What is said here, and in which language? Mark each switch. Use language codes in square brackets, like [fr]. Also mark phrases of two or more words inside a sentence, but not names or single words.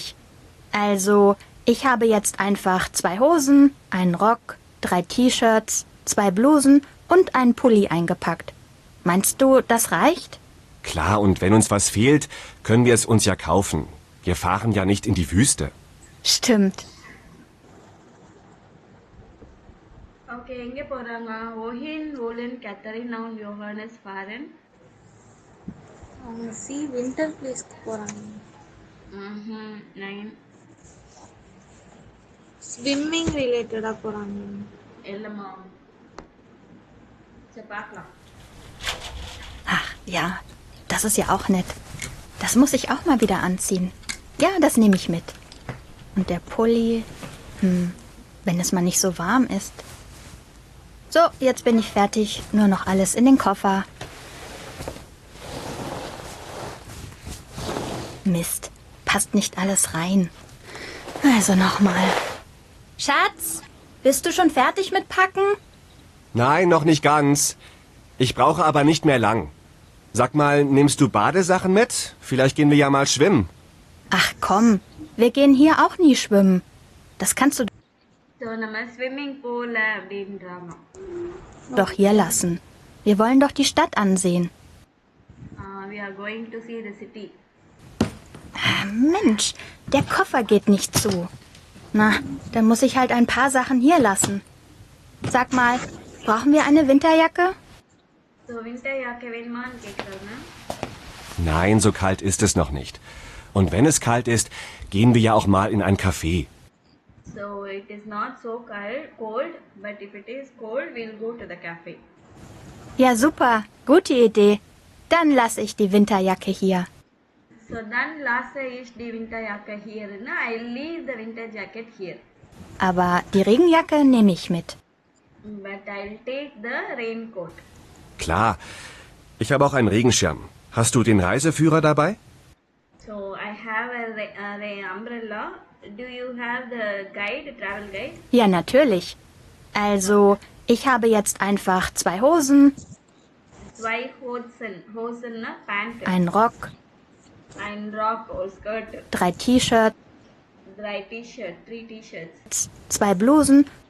[de] Also, ich habe jetzt einfach 2 Hosen, einen Rock, 3 T-Shirts, 2 Blusen und einen Pulli eingepackt. Meinst du, das reicht? Klar, und wenn uns was fehlt, können wir es uns ja kaufen. Wir fahren ja nicht in die Wüste. Stimmt. [ta] ஓகே, எங்கே போகிறாங்க? [de] wohin wollen Katharina und Johannes fahren? [ta] அவங்க [en] winter place [ta] போகிறாங்க. 9. [en] swimming related [ta] போகிறாங்க. இல்லைம்மா. சரி, பார்க்கலாம். [de] Ach ja, das ist ja auch nett. Das muss ich auch mal wieder anziehen. Ja, das nehme ich mit. Und der Pulli, wenn es mal nicht so warm ist. So, jetzt bin ich fertig. Nur noch alles in den Koffer. Mist, passt nicht alles rein. Also nochmal. Schatz, bist du schon fertig mit Packen? Nein, noch nicht ganz. Ich brauche aber nicht mehr lang. Sag mal, nimmst du Badesachen mit? Vielleicht gehen wir ja mal schwimmen. Ach komm, wir gehen hier auch nie schwimmen. Das kannst du [ta] ஸோ நம்ம ஸ்விம்மிங் போகல அப்படின்றாங்க. [de] doch hier lassen. Wir wollen doch die Stadt ansehen. [en] We are going to see the city. [de] Mensch, der Koffer geht nicht zu. Na, dann muss ich halt ein paar Sachen hier lassen. Sag mal, brauchen wir eine Winterjacke? [ta] ஸோ [de] Winterjacke [ta] வேணுமான்னு கேட்குறாங்க. [de] Nein, so kalt ist es noch nicht. Und wenn es kalt ist, gehen wir ja auch mal in ein Café. [en] So it is not so cold, but if it is cold, we'll go to the cafe. [de] Ja, super, gute Idee. Dann lasse ich die Winterjacke hier. So dann lasse ich die Winterjacke hier. [en] I leave the winter jacket here. [de] Aber die Regenjacke nehme ich mit. [en] But I'll take the raincoat. [de] Klar. Ich habe auch einen Regenschirm. Hast du den Reiseführer dabei? [en] So I have a umbrella. Do you have the travel guide? [de] Ja, natürlich. Also, ich habe jetzt einfach 2 Hosen, 2 Hosen, Pant, einen Rock, ein Rock [en] or skirt, [de] 3 T-Shirts, 3 T-shirts, 2 Blusen